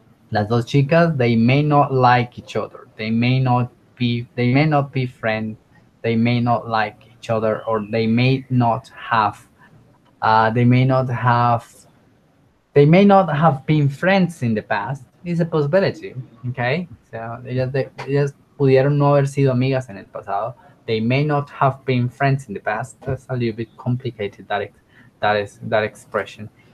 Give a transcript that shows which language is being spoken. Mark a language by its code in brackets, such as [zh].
[es] Las dos chicas, [en] they may not like each other. They may not be friends. They may not like each other, or they may not have, they may not have, they may not have been friends in the past. It's a possibility. [es] Okay, so ellas pudieron no haber sido amigas en el pasado. [en] They may not have been friends in the past. That's a little bit complicated, that expression.